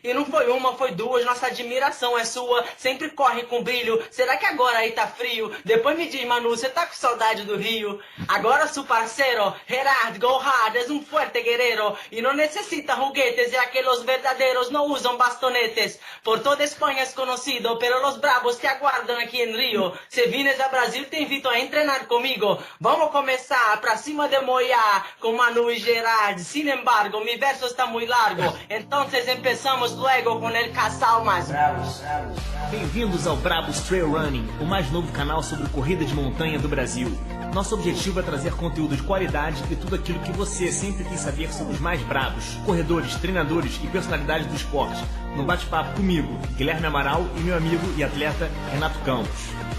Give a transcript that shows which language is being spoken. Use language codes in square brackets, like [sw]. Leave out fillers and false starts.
[pt] E não foi uma, foi duas. Nossa admiração é sua. Sempre corre com brilho. Será que agora aí tá frio? Depois me diz, Manu, você tá com saudade do Rio? [es] Agora su parceiro, Gerard, [en] go hard, [es] es un fuerte guerrero. [pt] E não necessita [es] juguetes, ya que los verdaderos no usan bastonetes. Por toda España es conocido, pero los bravos te aguardan aquí en Río. Si vienes a Brasil, te invito a entrenar conmigo. [pt] Vamos começar pra cima de [es] Moya con Manu y Gerard. Sin embargo, mi verso está muy largo. Entonces empezamos luego con el casal más bravo. [pt] Bem-vindos ao Brabos Trail Running, o mais novo canal sobre corrida de montanha do Brasil. Nosso objetivo é trazer conteúdo de qualidade e tudo aquilo que você sempre quis saber sobre os mais bravos, corredores, treinadores e personalidades do esporte. No bate-papo comigo, Guilherme Amaral, e meu amigo e atleta Renato Campos.